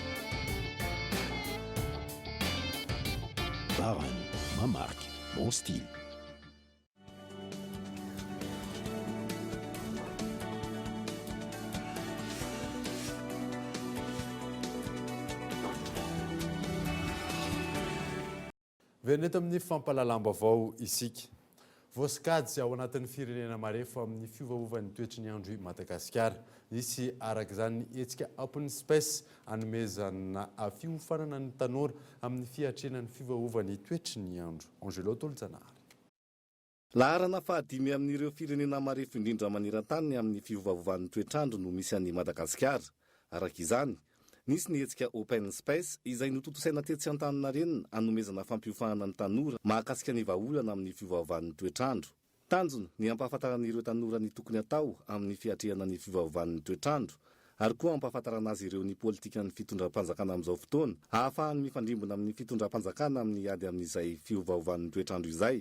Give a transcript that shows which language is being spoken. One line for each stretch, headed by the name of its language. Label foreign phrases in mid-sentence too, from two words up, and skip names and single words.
French: Baran, ma marque, mon style.
Malagasy: Veneto amin'ny fampalalambavao isika. Voasakady sy ao anatin'ny firenena marefo amin'ny fiovaovan'ny toetry ny andro Madagasikara. Nisy araka izany hetsika Open Space anomezana fiofanana ny tanora amin'ny fiatrenan'ny fiovaovan'ny toetry ny andro. Angelo Toljanary. Laharana fahadimy amin'ireo firenena marefo indrindra maneran-tany amin'ny fiovaovan'ny toetrandro no misy an'i Madagasikara. Araka izany, Nisy ny hetsika open space izay notontosaina tetsy Antaninarenina hanomezana fampiofahana ny tanora mahakasika ny vahaolana amin'ny fiovaovan'ny toetrandro. Tanjony ny ampahafantaran'ireo tanora ny tokony atao amin'ny fiatrehana ny fiovaovan'ny toetrandro ary koa ampahafantarana azy ireo ny politika ny fitondram-panjakana amin'izao fotoana ahafahany mifandrimbona amin'ny fitondram-panjakana amin'ny ady amin'izay fiovaovan'ny toetrandro izay.